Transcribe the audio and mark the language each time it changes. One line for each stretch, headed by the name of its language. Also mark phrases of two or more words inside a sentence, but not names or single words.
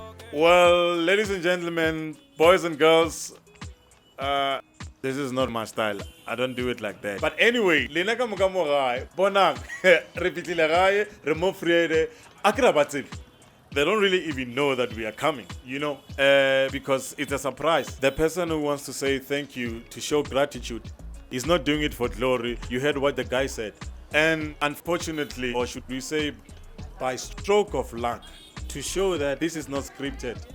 English: Well, ladies and gentlemen, boys and girls, this is not my style. I don't do it like that. But anyway,
Southern Sotho: lena ka moka mo gae, bonang, re fitlile gae, re mo Vrede, akra batsebe.
English: They don't really even know that we are coming, you know, because it's a surprise. The person who wants to say thank you, to show gratitude, is not doing it for glory. You heard what the guy said. And unfortunately, or should we say, by stroke of luck, to show that this is not scripted.